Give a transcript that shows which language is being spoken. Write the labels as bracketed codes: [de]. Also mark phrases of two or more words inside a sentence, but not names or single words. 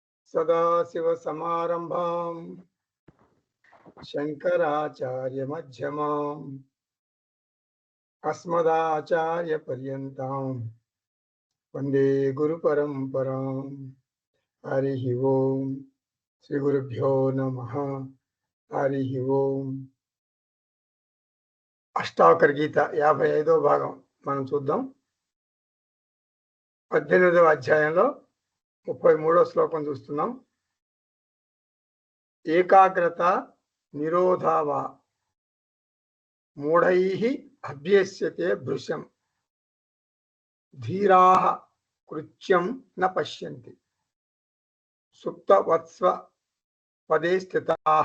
[sa] सदाशिवसमारम्भां शङ्कराचार्यमध्यमाम् अस्मदाचार्यपर्यन्तां वन्दे गुरुपरम्पराम्। हरिः ओम् श्रीगुरुभ्यो नमः। हरिः ओम्। [te] అష్టావకర గీత 55వ భాగం మనం చూద్దాం. 18వ అధ్యాయంలో 33వ శ్లోకం చూస్తున్నాం. [sa] एकाग्रता निरोधावा मूढैः अभ्यस्यते भृशं धीराः कृत्यं न पश्यन्ति सुप्तवत्स्व पदे स्थिताः.